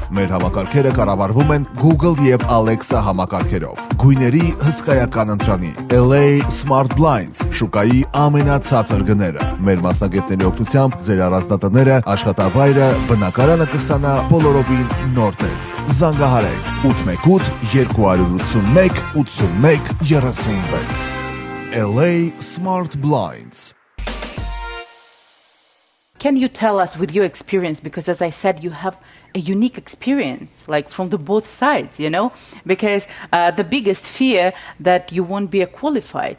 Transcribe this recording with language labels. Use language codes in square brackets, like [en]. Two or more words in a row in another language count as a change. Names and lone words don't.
[hy] մեր համակարգերը կառավարվում են Google և Alexa համակարգերով, գույների հսկայական ընտրանի, LA Smart Blinds, շուկայի ամենացածր գները, մեր մասնագետների օգնությամբ ձեր առանձնատները, աշխատավայրը, բնակարանը կստանա բոլորովին նոր տեսք, զանգահարեք 818 281 81 36 LA Smart Blinds. [en] Can you tell us with your experience, because as I said, you have a unique experience, like from the both sides, you know, because the biggest fear that you won't be qualified.